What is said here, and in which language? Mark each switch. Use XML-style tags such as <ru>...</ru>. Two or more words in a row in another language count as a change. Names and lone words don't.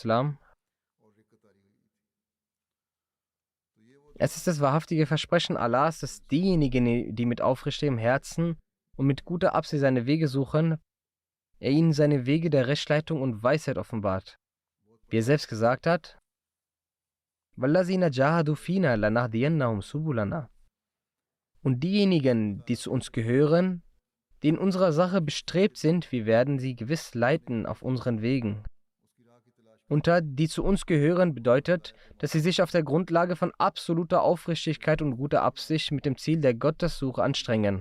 <de>Es ist das wahrhaftige Versprechen Allahs, dass diejenigen, die mit aufrichtigem Herzen und mit guter Absicht seine Wege suchen, er ihnen seine Wege der Rechtleitung und Weisheit offenbart. Wie er selbst gesagt hat,</de> <ar>وَالَّذِينَ جَاهَدُوا فِينَا لَنَهْدِيَنَّهُمْ سُبُلَنَا.</ar> <de>Und diejenigen, die zu uns gehören, die in unserer Sache bestrebt sind, wir werden sie gewiss leiten auf unseren Wegen. Unter die zu uns gehören bedeutet, dass sie sich auf der Grundlage von absoluter Aufrichtigkeit und guter Absicht mit dem Ziel der Gottessuche anstrengen.</de>